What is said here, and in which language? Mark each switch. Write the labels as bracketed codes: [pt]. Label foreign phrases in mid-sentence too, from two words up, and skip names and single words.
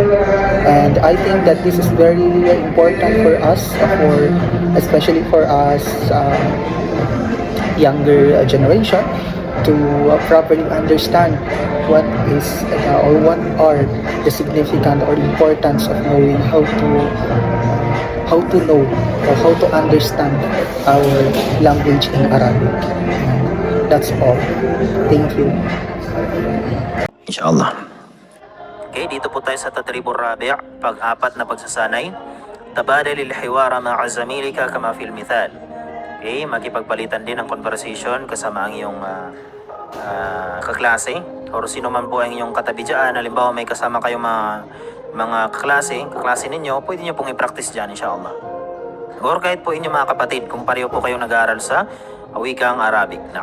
[en] And I think that this is very important for us, especially for us younger generation, to properly understand what is or what are the significant or importance of knowing how to know or how to understand our language in Arabic. And that's all. Thank you. Inshallah. [tl] Okay, dito po tayo sa [ar] التدريب الرابع', [tl] pag-apat na pagsasanay. [ar] تبادل الحوار مع زميلك كما في المثال. [tl] Okay, makipagpalitan din ang conversation kasama ang iyong kaklase or sino man po ang inyong katabi dyan. Halimbawa may kasama kayong mga kaklase ninyo, pwede nyo pong i-practice dyan inshallah. Or kahit po inyong mga kapatid kung pareho po kayong nag-aaral sa wikang Arabic na.